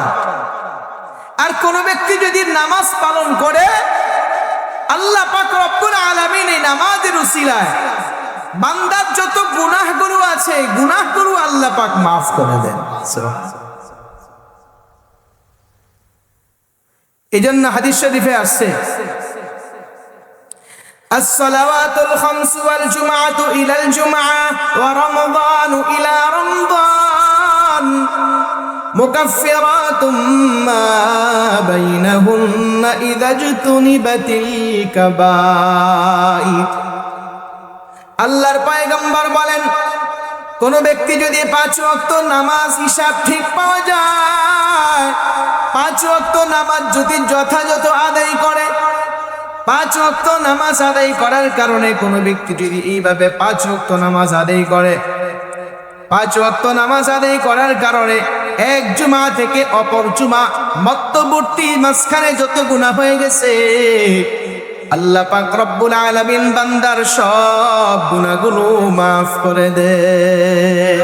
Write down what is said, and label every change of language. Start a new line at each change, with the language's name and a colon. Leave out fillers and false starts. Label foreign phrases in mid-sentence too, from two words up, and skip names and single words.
Bangla: আর কোন ব্যক্তি যদি নামাজ পালন করে, আল্লাহ পাক
Arabic: رب العالمين
Bangla: এই নামাজের উসিলায় বান্দার যত গুনাহগুলো আছে, গুনাহগুলো আল্লাহ পাক মাফ করে দেন। এজন্য হাদিস শরীফে আসছে,
Arabic: الصلوات الخمس والجمعة إلى الجمعة ورمضان إلى رمضان مكفرات ما بينهن إذا اجتنبت الكبائر.
Bangla: আল্লাহর পয়গম্বর বলেন, কোন ব্যক্তি যদি 5 ওয়াক্ত নামাজ হিসাব ঠিক পাওয়া যায়, 5 ওয়াক্ত নামাজ যদি যথাযথ আদায় করে, 5 ওয়াক্ত নামাজ আদায় করার কারণে কোন ব্যক্তি যদি এইভাবে 5 ওয়াক্ত নামাজ আদায় করে, 5 ওয়াক্ত নামাজ আদায় করার কারণে এক জুমা থেকে অপর জুমা মধ্যবর্তী মাঝখানে যত গুনাহ হয়ে গেছে, আল্লাহ পাক
Arabic: رب العالمين
Bangla: বান্দার সব গুনাহগুলো মাফ করে দেয়।